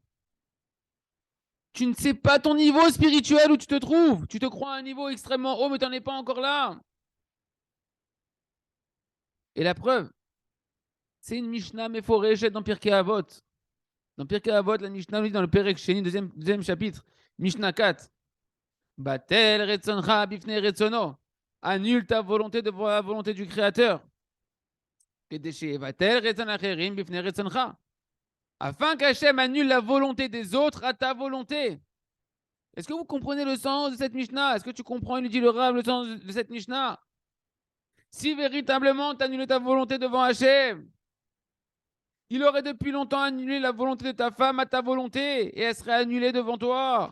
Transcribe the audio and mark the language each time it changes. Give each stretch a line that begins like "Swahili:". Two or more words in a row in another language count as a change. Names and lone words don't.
French: Tu ne sais pas ton niveau spirituel où tu te trouves. Tu te crois à un niveau extrêmement haut, mais tu n'en es pas encore là. Et la preuve, c'est une
Hebrew: משנה מפורשת
French: dans Pirkei Avot. Dans Pirkei Avot, la Mishnah nous dit dans le
Hebrew: פרק שני,
French: deuxième chapitre, Mishnah 4.
Hebrew: בטל רצונך מפני רצונו.
French: Annule ta volonté devant la volonté du Créateur.
Hebrew: בטל רצון אחרים מפני רצונך.
French: Afin qu'Hachem annule la volonté des autres à ta volonté. Est-ce que vous comprenez le sens de cette Mishnah? Est-ce que tu comprends, il nous dit le Rav, le sens de cette Mishnah? Si véritablement tu annules ta volonté devant Hachem, il aurait depuis longtemps annulé la volonté de ta femme à ta volonté et elle serait annulée devant toi.